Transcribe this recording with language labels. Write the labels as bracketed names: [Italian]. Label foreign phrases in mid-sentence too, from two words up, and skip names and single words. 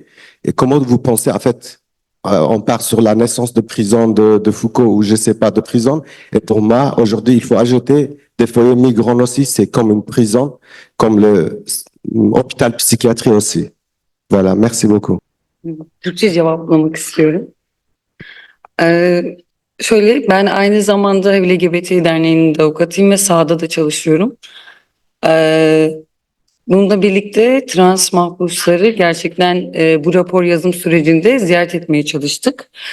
[French] Et comment vous pensez, en fait, on part sur la naissance de prison de Foucault, ou je sais pas, de prison. Et pour moi, aujourd'hui, il faut ajouter des foyers migrants aussi, c'est comme une prison, comme l'hôpital psychiatrie aussi. Voilà, merci beaucoup. [Turkish] Türkçe cevaplamak istiyorum. Şöyle, ben aynı zamanda Hêvi LGBT Derneği'nin de avukatıyım ve sahada da çalışıyorum. Bununla birlikte trans mahpusları gerçekten bu rapor yazım sürecinde ziyaret etmeye çalıştık.